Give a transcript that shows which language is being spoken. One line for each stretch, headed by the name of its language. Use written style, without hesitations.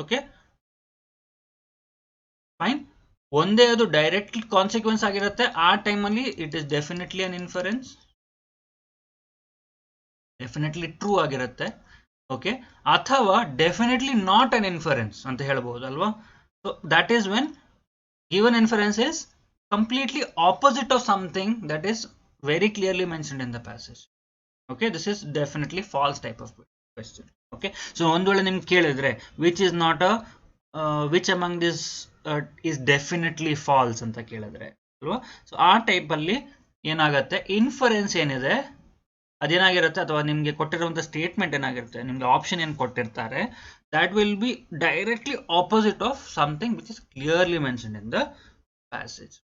English: okay fine,
Kannada: ಒಂದೇ ಅದು
English: direct consequence
Kannada: ಆಗಿರುತ್ತೆ, ಆ ಟೈಮಲ್ಲಿ
English: It is definitely an inference, definitely true ಆಗಿರುತ್ತೆ. Okay, ಅಥವಾ definitely not an inference
Kannada: ಅಂತ ಹೇಳ್ಬಹುದು ಅಲ್ವಾ.
English: So that is when Given inference is completely opposite of something that is very clearly mentioned in the passage. Okay, this is definitely false type of question.
Kannada: Okay, so ಒಂದು ವೇಳೆ ನಿಮ್ಗೆ ಕೇಳಿದ್ರೆ
English: which is not a which among this is definitely false
Kannada: ಅಂತ ಕೇಳಿದ್ರೆ ಅಲ್ವಾ, so ಆ type ಅಲ್ಲಿ ಏನಾಗುತ್ತೆ, ಇನ್ಫರೆನ್ಸ್ ಏನಿದೆ ಅದೇನಾಗಿರುತ್ತೆ, ಅಥವಾ ನಿಮಗೆ ಕೊಟ್ಟಿರುವಂಥ ಸ್ಟೇಟ್ಮೆಂಟ್ ಏನಾಗಿರುತ್ತೆ, ನಿಮಗೆ ಆಪ್ಷನ್ ಏನು ಕೊಟ್ಟಿರ್ತಾರೆ,
English: That will be directly opposite of something which is clearly mention in the passage.